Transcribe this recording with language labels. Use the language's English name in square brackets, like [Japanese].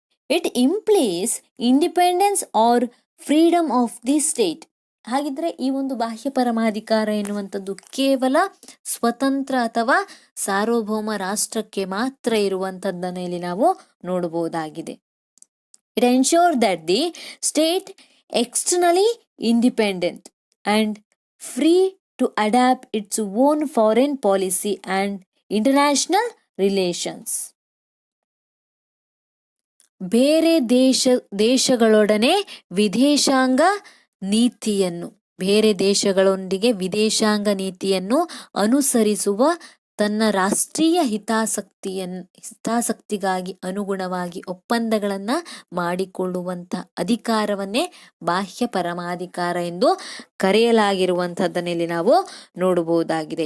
[English] It implies independence or freedom of the state. [Kannada] ಹಾಗಿದ್ರೆ ಈ ಒಂದು ಬಾಹ್ಯ ಪರಮಾಧಿಕಾರ ಎನ್ನುವಂಥದ್ದು ಕೇವಲ ಸ್ವತಂತ್ರ ಅಥವಾ ಸಾರ್ವಭೌಮ ರಾಷ್ಟ್ರಕ್ಕೆ ಮಾತ್ರ ಇರುವಂಥದ್ದನ್ನು ಇಲ್ಲಿ ನಾವು ನೋಡಬಹುದಾಗಿದೆ. [English] It ensure that the state externally independent and free to adapt its own foreign policy and international relations. [Kannada] ಬೇರೆ ದೇಶಗಳೊಡನೆ ವಿದೇಶಾಂಗ ನೀತಿಯನ್ನು, ಬೇರೆ ದೇಶಗಳೊಂದಿಗೆ ವಿದೇಶಾಂಗ ನೀತಿಯನ್ನು ಅನುಸರಿಸುವ ತನ್ನ ರಾಷ್ಟ್ರೀಯ ಹಿತಾಸಕ್ತಿಗಾಗಿ ಅನುಗುಣವಾಗಿ ಒಪ್ಪಂದಗಳನ್ನ ಮಾಡಿಕೊಳ್ಳುವಂತ ಅಧಿಕಾರವನ್ನೇ ಬಾಹ್ಯ ಪರಮಾಧಿಕಾರ ಎಂದು ಕರೆಯಲಾಗಿರುವಂತಹದ್ದನ್ನು ಇಲ್ಲಿ ನಾವು ನೋಡಬಹುದಾಗಿದೆ.